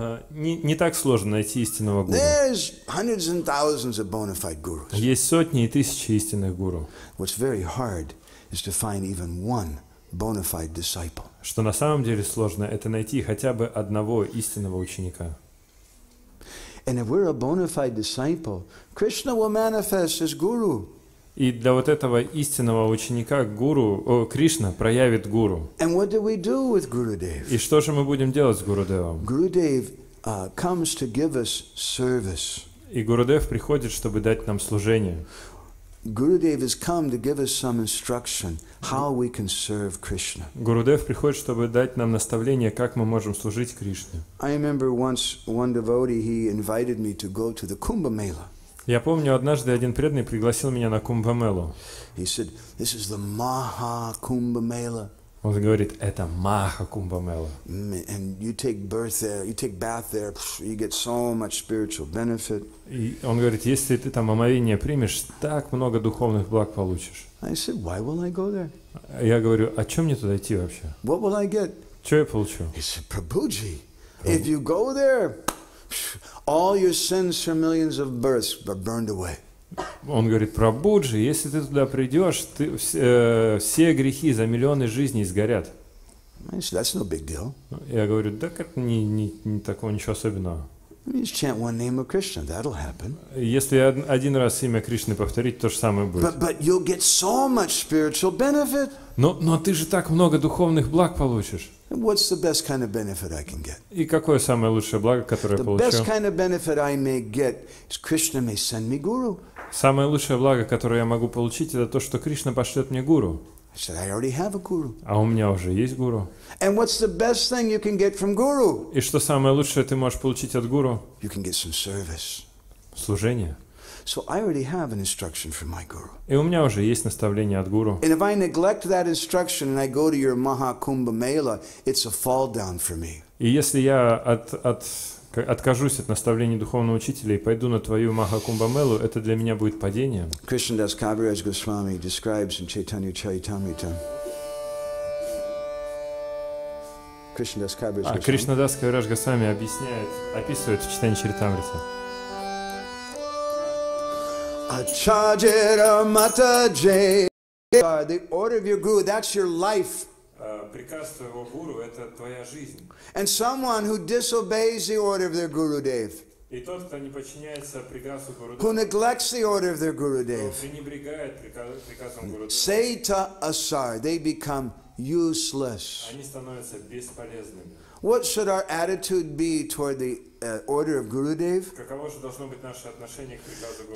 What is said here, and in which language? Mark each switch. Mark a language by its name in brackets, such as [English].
[Russian] Не так сложно найти истинного гуру. [English] There's hundreds and thousands of bona fide gurus. [Russian] Есть сотни и тысячи истинных гуру. [English] What's very hard is to find even one bona fide disciple. [Russian] Что на самом деле сложно, это найти хотя бы одного истинного ученика. [English] And if we're a bona fide disciple, Krishna will manifest as Guru. [Russian] И для вот этого истинного ученика Кришна проявит гуру. [English] And what do we do with Gurudev? [Russian] И что же мы будем делать с Гурудевом? [English] Gurudev comes to give us service. [Russian] И Гурудев приходит, чтобы дать нам служение. [English] Gurudev has come to give us some instruction how we can serve Krishna. [Russian] Гурудев приходит, чтобы дать нам наставление, как мы можем служить Кришне. [English] I remember once one devotee, he invited me to go to the Kumbh Mela. [Russian] Я помню, однажды один преданный пригласил меня на Кумбамелу. [English] He said, "This is the Maha Kumbh Mela." [Russian] Он говорит, это Маха Кумбамела. [English] And you take birth there, you take bath there, you get so much spiritual benefit. [Russian] И он говорит, если ты там омовение примешь, так много духовных благ получишь. [English] I said, "Why will I go there? [Russian] Я говорю, а чем мне туда идти вообще? [English] What will I get?" [Russian] Что я получу? [English] He said, "Prabhuji, if you go there, all your sins for millions of births are burned away." [Russian] Он говорит, Прабхуджи, если ты туда придешь, все грехи за миллионы жизней сгорят. [English] I said, "That's no big deal. [Russian] Я говорю, да как не такого ничего особенного. [English] You just chant one name of Krishna, that'll happen. [Russian] Если один раз имя Кришны повторить, то же самое будет. [English] But you'll get so much spiritual benefit. [Russian] Но ты же так много духовных благ получишь. [English] What's the best kind of benefit I can get? [Russian] И какое самое лучшее благо, которое я [English] The best [Russian] получу? [English] kind of benefit I may get is Krishna may send me guru. [Russian] Самое лучшее благо, которое я могу получить, это то, что Кришна пошлет мне гуру. [English] I said, I already have a guru. [Russian] А у меня уже есть гуру. [English] And what's the best thing you can get from guru? [Russian] И что самое лучшее ты можешь получить от гуру? [English] You can get some service. [Russian] Служение. [English] So I already have an instruction from my guru. [Russian] И у меня уже есть наставление от гуру. [English] And if I neglect that instruction and I go to your Maha Kumbh Mela, it's a fall down for me. [Russian] И если я откажусь от наставлений духовного учителя и пойду на твою Маха Кумбамелу, это для меня будет падением. [English] Krishnadas Kaviraj Goswami describes in Chaitanya Charitamrita. Krishnadas Kaviraj Goswami. [Russian] Кришнадас Кавирадж Госвами описывает в читании Чаритамриты. [Sanskrit] Acharjita Mata Jay. [English] The order of your guru, that's your life. [Russian] Приказ твоего гуру – это твоя жизнь. [English] And someone who disobeys the order of their Gurudev, [Russian] И тот, кто не подчиняется приказу [English] who [Russian] Гурудева, [English] neglects the order of their Gurudev, [Russian] пренебрегает приказом Гурудева, [Sanskrit] Saita Asar, [English] they become useless. [Russian] они становятся бесполезными. [English] What should our attitude be toward the order of Gurudev? [Russian] Каково же должно быть наше отношение к приказу Гурудева?